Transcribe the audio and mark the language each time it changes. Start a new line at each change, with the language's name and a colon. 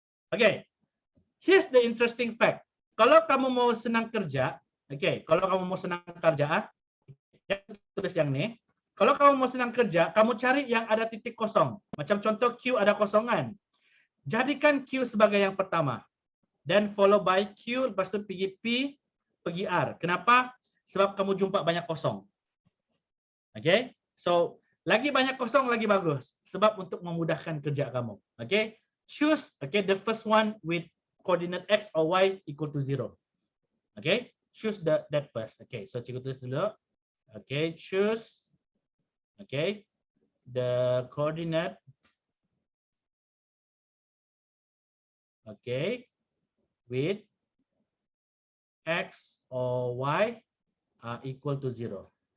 English: Okay, here's the interesting fact.
Malay: Kalau kamu mau senang kerja, kalau kamu mau senang kerja, tulis yang ni. Kalau kamu mau senang kerja, kamu cari yang ada titik kosong. Macam contoh Q ada kosongan. Jadikan Q sebagai yang pertama.
English: Then follow by Q,
Malay: lepas tu pergi P, pergi R. Kenapa? Sebab kamu jumpa banyak kosong. Okay, so lagi banyak kosong lagi bagus. Sebab untuk memudahkan kerja kamu.
English: Okay, choose the first one with coordinate X or Y equal to 0. Okay, choose that first. Okay, so
Malay: cikgu tulis dulu.
English: Okay, choose Okay, the coordinate, okay, with x or y are equal to 0.